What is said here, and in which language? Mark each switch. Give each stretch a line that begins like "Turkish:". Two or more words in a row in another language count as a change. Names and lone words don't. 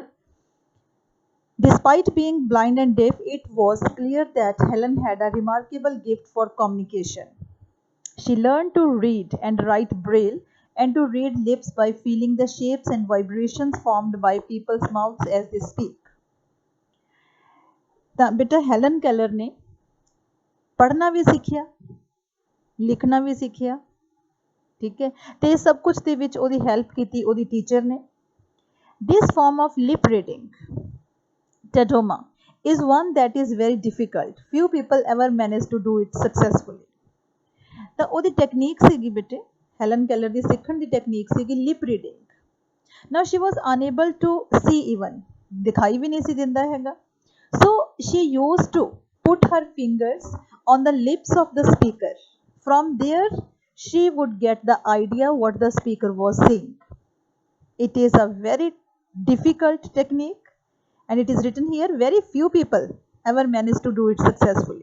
English: Despite being blind and deaf, it was clear that Helen had a remarkable gift for communication. She learned to read and write Braille and to read lips by feeling the shapes and vibrations formed by people's mouths as they speak.
Punjabi: ਤਾਂ ਬੇਟਾ ਹੈਲਨ ਕੈਲਰ ਨੇ ਪੜ੍ਹਨਾ ਵੀ ਸਿੱਖਿਆ, ਲਿਖਣਾ ਵੀ ਸਿੱਖਿਆ, ਠੀਕ ਹੈ, ਤੇ ਸਭ ਕੁਝ ਦੇ ਵਿੱਚ ਉਹਦੀ ਹੈਲਪ ਕੀਤੀ ਉਹਦੀ ਟੀਚਰ ਨੇ.
English: This form of lip reading, tedoma, is one that is very difficult. Few people ever manage to do it successfully.
Punjabi: ਤਾਂ ਉਹਦੀ ਟੈਕਨੀਕ ਸੀਗੀ ਬੇਟੇ, ਹੈਲਨ ਕੈਲਰ ਦੀ ਸਿੱਖਣ ਦੀ ਟੈਕਨੀਕ ਸੀਗੀ
English: lip reading. now she was unable to see even,
Punjabi: ਦਿਖਾਈ ਵੀ ਨਹੀਂ ਸੀ ਦਿੰਦਾ ਹੈਗਾ.
English: So she used to put her fingers on the lips of the speaker. From there she would get the idea what the speaker was saying. It is a very difficult technique and it is written here very few people ever managed to do it successfully.